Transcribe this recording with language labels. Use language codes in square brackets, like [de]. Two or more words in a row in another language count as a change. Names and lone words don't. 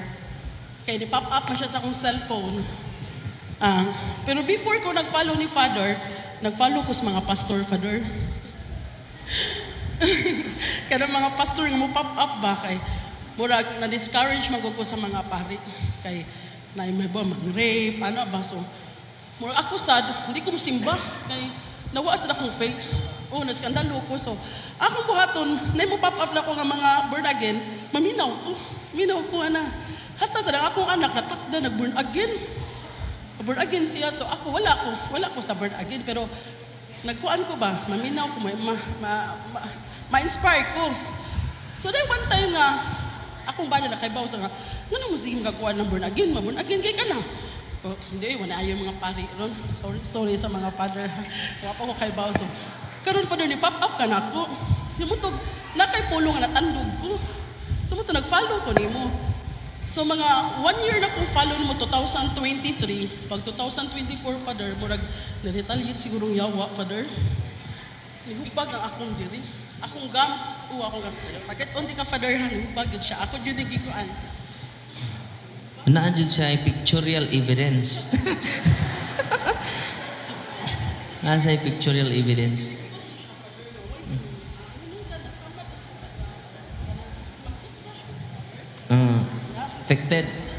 [ceb] Kaya ni-pop up na siya sa akong cellphone. Pero before ko nag-follow ni Father, nag-follow ko sa mga pastor, Father. Kaya mga pastor nga mo pop up ba kay murag na-discourage ko sa mga pari. Kay na may ba mang-rape, ano ba? So, murag ako sad, [tl] hindi ko [ceb] musimba. Kay nawaas na akong faith. Naskandalo ko. So, akong buhaton, na mo pop up na ko nga mga [en] born again, [ceb] maminaw ko. Minaw ko, ana. Basta sa akong anak natakda nag- [en] born again. Born again [ceb] siya, so ako wala ko sa [en] born again, [ceb] pero nagkuan ko ba, maminaw ko, ma-inspire ko. So then one time nga, akong bana nakaibaw sa nga, nga mo sige magkakuan ng [en] born again [ceb] kay ka na. Oh, hindi, wala ayaw mga pari ron. Sorry sa mga father. Wala pa ko kaibaw. So, karon father ni pop up ka na ako. Yumutog, nakay pulong nga natandog ko. So mo nag-follow ko nimo. So mga 1 year na kong follow mo 2023, pag 2024 father, murag na-retaliate siguro yawa father. Nihubag ang akong diri. Akong gams, akong gams. Pagkat unti ka father ha, nihubag yun siya. Ako yun nagiguan. Naan dyan siya ay [en] pictorial evidence. [ceb] Naan siya ay [en] pictorial evidence. [ceb] Affected.